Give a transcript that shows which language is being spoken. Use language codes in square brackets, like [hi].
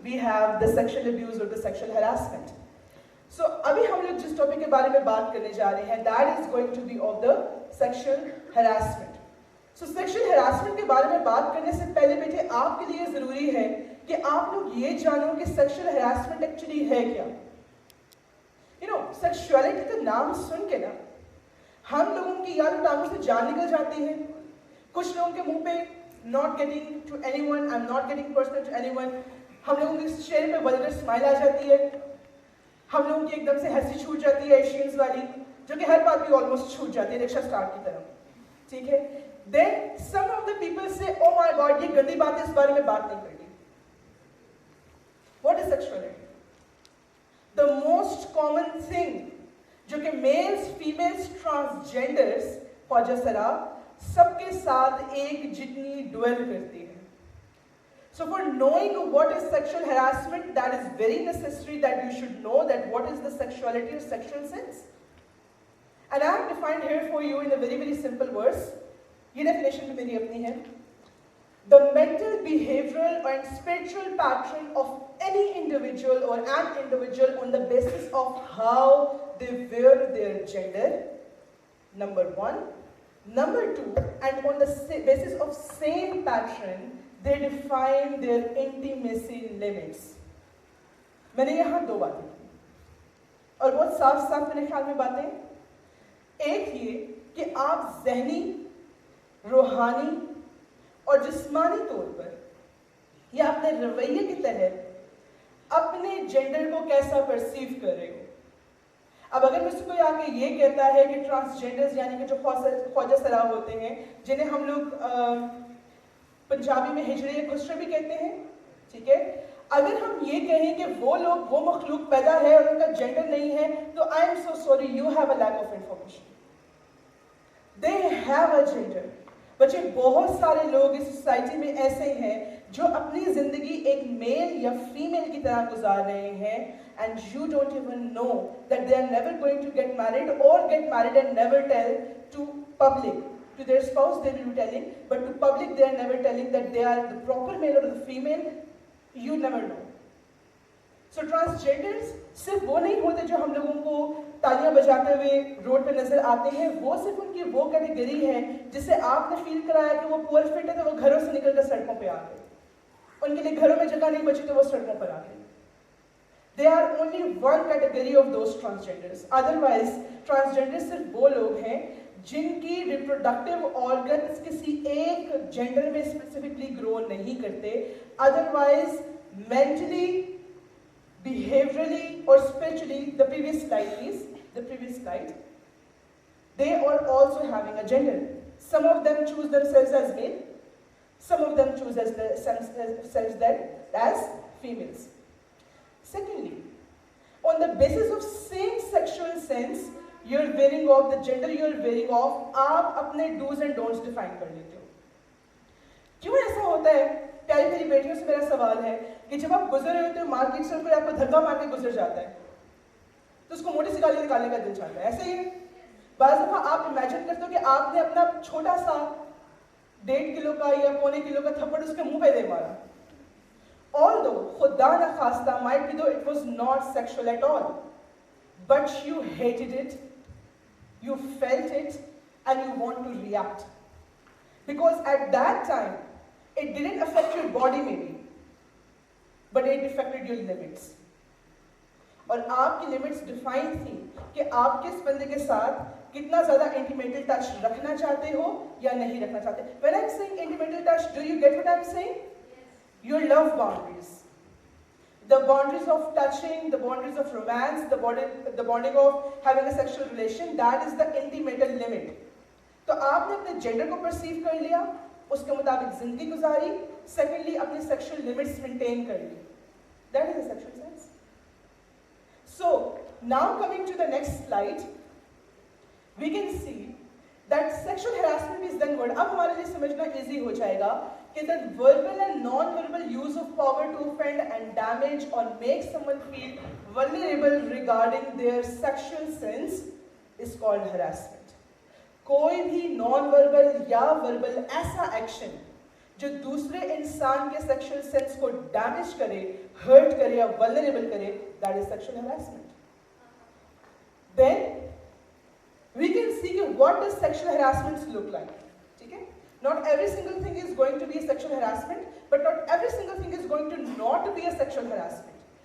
[en] we have the sexual abuse or the sexual harassment. [hi] So अभी हम लोग जिस टॉपिक के बारे में बात करने जा रहे हैं, [en] that is going to be of the sexual harassment. [hi] So sexual harassment के बारे में बात करने से पहले बेटे आपके लिए जरूरी है कि आप लोग ये जानो कि sexual harassment actually है क्या. You know, sexuality का नाम सुन के ना हम लोगों की यार टांगों से जान निकल जाती है. कुछ लोगों के मुंह पे [en] not getting to anyone, I'm not getting personal to anyone. [hi] हम लोगों के चेहरे पे वल्गर स्माइल आ जाती है. हम लोगों की एकदम से हंसी छूट जाती है एशियंस वाली, जो कि हर बात भी ऑलमोस्ट छूट जाती है रिक्शा स्टार्ट की तरह. ठीक है. [en] Then some of the people say, oh my God, [hi] ये गंदी बात है, इस बारे में बात नहीं करनी. [en] What is sexuality? The most common thing [hi] जो कि मेल्स, फीमेल्स, ट्रांसजेंडर्स, फौजा सरा सबके साथ एक जितनी ड्वेल करती है. [en] So for knowing what is sexual harassment, that is very necessary that you should know that what is the sexuality or sexual sense. And I have defined here for you in a very, very simple words. [hi] ये definition भी मेरी अपनी है. [en] The mental, behavioral and spiritual pattern of any individual or an individual on the basis of how they wear their gender, number one. Number two, and on the basis of same pattern, they define their intimacy limits. [hi] मैंने यहाँ दो बातें की और बहुत साफ साफ मेरे ख्याल में बातें. एक ये कि आप ज़हनी, रूहानी और जिस्मानी तौर पर या अपने रवैये के तहत अपने जेंडर को कैसा परसीव कर रहे हो. अब अगर मुझसे कोई आके ये कहता है कि ट्रांसजेंडर्स यानी कि जो ख्वाजा सरा होते हैं, जिन्हें हम लोग पंजाबी में हिजड़े या खुसरे भी कहते हैं, ठीक है, अगर हम ये कहें कि वो लोग वो मखलूक पैदा है और उनका जेंडर नहीं है, तो [en] I am so sorry, you have a lack of information. They have a gender. [hi] बच्चे, बहुत सारे लोग इस सोसाइटी में ऐसे हैं जो अपनी जिंदगी एक मेल या फीमेल की तरह गुजार रहे हैं, [en] and you don't even know that they are never going to get married or get married and never tell to public. To their spouse they will be telling, but to public they are never telling that they are the proper male or the female. You never know. [hi] So transgenders सिर्फ वो नहीं होते जो हम लोगों को तालियां बजाते हुए रोड पे नजर आते हैं. वो सिर्फ उनकी वो कैटेगरी है जिसे आपने फील कराया कि वो पुअर फिट है तो वो घरों से निकलकर सड़कों पे आ गए. उनके लिए घरों में जगह नहीं बची तो वो सड़कों पर आ गए. [en] They are only one category of those transgenders. [hi] Otherwise, transgenders सिर्फ वो लोग हैं जिनकी reproductive organs किसी एक जेंडर में स्पेसिफिकली ग्रो नहीं करते. [en] Otherwise, mentally, behaviorally or spiritually, the previous slide please, the previous slide, they are also having a gender. Some of them choose themselves as male, some of them choose themselves as females. Secondly, on the basis of same sexual sense, you're wearing off the gender you're wearing off, [hi] आप अपने do's and don'ts define कर लेते हो. क्यों ऐसा होता है? प्यारी प्यारी बेटियों से मेरा सवाल है कि जब आप गुजर रहे होते हो मार्केट से, कोई आपको धक्का मार के गुजर जाता है तो उसको मोटी सी गाली निकालने का दिल चाहता है. ऐसे ही बाज़ दफ़ा आप इमेजिन करते हो कि आपने अपना छोटा सा 1.5 किलो का या पौने किलो का थप्पड़ उसके मुंह पे दे मारा. [en] Although [hi] खुदा न खास्ता [en] might be though it was not sexual at all, but you hated it, you felt it, and you want to react because at that time it didn't affect your body maybe, but it affected your limits. [hi] और आपकी limits define थी कि आप किस बंदे के साथ कितना ज्यादा इंटीमेटल टच रखना चाहते हो या नहीं रखना चाहते. [en] When I'm saying intimatal touch, do you get what I'm saying? Your love boundaries, the boundaries of touching, the boundaries of romance, the bonding of having a sexual relation, that is the intimatal limit. [hi] तो आपने अपने gender को perceive कर लिया, उसके मुताबिक जिंदगी गुजारी. सेकेंडली, अपनी सेक्सुअल लिमिट्स मेंटेन कर ली. [en] That is a sexual sense. So now coming to the next slide, we can see that sexual harassment is then what. [hi] अब हमारे लिए समझना easy हो जाएगा कि [en] the verbal and non-verbal use of power to offend and damage or make someone feel vulnerable regarding their sexual sense is called harassment. [hi] कोई भी non-verbal या verbal ऐसा action जो दूसरे इंसान के सेक्सुअल सेंस को डैमेज करे, हर्ट करे या वल्नरेबल करे, [en] That is sexual harassment. Then we can see what does sexual harassment look like. [hi] ठीक है? [en] Not every single thing is going to be a sexual harassment, but not every single thing is going to not be a sexual harassment.